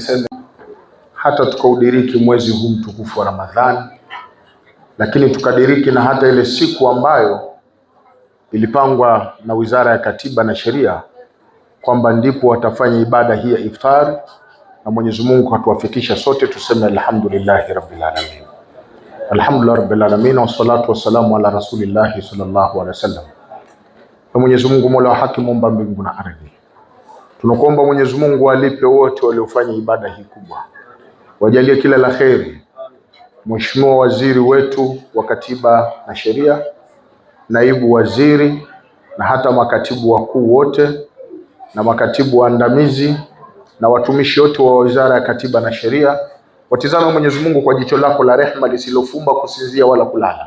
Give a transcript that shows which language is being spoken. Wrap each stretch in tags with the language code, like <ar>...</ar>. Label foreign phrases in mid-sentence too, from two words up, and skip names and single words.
<sw>Niseme hata tukaudiriki mwezi huu mtukufu wa Ramadhani, lakini tukadiriki na hata ile siku ambayo ilipangwa na Wizara ya Katiba na Sheria kwamba ndipo watafanya ibada hii ya iftar, na Mwenyezi Mungu hatuwafikisha sote tuseme</sw> <ar>الحمد لله رب العالمين. الحمد لله رب العالمين والصلاة والسلام على رسول الله صلى الله عليه وسلم.</ar> <sw>Na Mwenyezi Mungu Mola wa haki, muumba mbingu na ardhi, tunakuomba Mwenyezi Mungu alipe wote waliofanya ibada hii kubwa, wajalie kila la kheri. Mheshimiwa waziri wetu wa Katiba na Sheria, naibu waziri na hata makatibu wakuu wote na makatibu waandamizi na watumishi wote wa Wizara ya Katiba na Sheria, watizame Mwenyezi Mungu kwa jicho lako la rehema lisilofumba kusinzia wala kulala.</sw>